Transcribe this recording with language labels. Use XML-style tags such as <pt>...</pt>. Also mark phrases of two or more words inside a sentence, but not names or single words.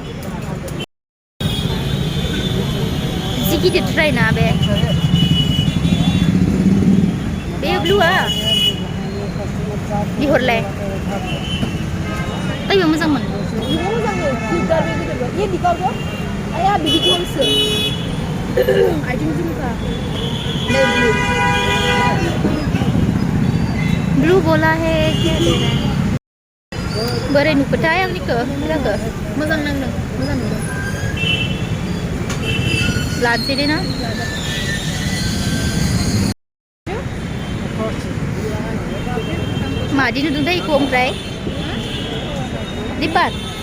<brx>जि गिदिरद्राय ना बे ब्लुआ बिहरलाय ओइबो मोजांमोन आया बिदिखौसो आइथिं झुमका</brx> <hi>ब्लू बोला है क्या दे रहा है</hi> <brx>बोरै नुखोथाय आंनिखौ मोजांखौ मोजां नांदों मोजां नुदों लानोसै दे ना मादि नुदों दै इखौ ओमफ्राय दिपार</brx>